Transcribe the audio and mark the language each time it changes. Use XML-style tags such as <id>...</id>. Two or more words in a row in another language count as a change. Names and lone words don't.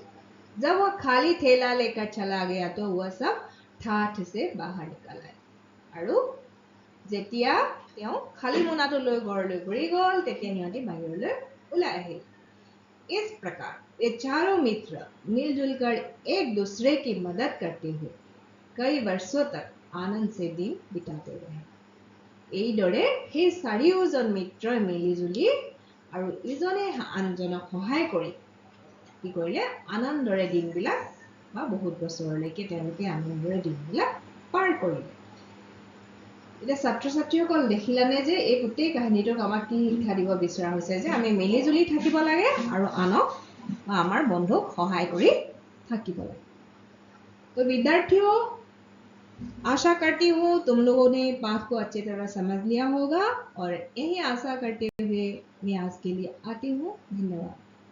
<hi>जब वह खाली थैला लेकर चला गया तो वह सब ठाठ से बाहर निकल आए।</hi> <as>আৰু যেতিয়া তেওঁ খালী মোনাটো লৈ ঘৰলৈ ঘূৰি গ'ল তেতিয়া সিহঁতি বাহিৰলৈ ওলাই আহিল।</as> <hi>इस प्रकार ये चारों मित्र मिलजुल कर एक दूसरे की मदद करते हुए कई वर्षों तक आनंद से दिन बिताते रहे।</hi> <as>এইদৰে সেই চাৰিওজন মিত্ৰই মিলিজুলি আৰু ইজনে আনজনক সহায় কৰি কি কৰিলে আনন্দৰে দিনবিলাক বা বহুত বছৰলৈকে তেওঁলোকে আনন্দৰে দিনবিলাক পাৰ কৰিলে। এতিয়া ছাত্ৰ ছাত্ৰীসকল দেখিলানে যে এই গোটেই কাহিনীটোক আমাক কি শিক্ষা দিব বিচৰা হৈছে যে আমি মিলিজুলি থাকিব লাগে আৰু আনক বা আমাৰ বন্ধুক সহায় কৰি থাকিব লাগে।</as> <hi>तो विद्यार्थियों, आशा करती हूँ तुम लोगों ने पाठ को अच्छी तरह समझ लिया होगा और यही आशा करते हुए मैं आज के लिए आती हूँ। धन्यवाद।</hi>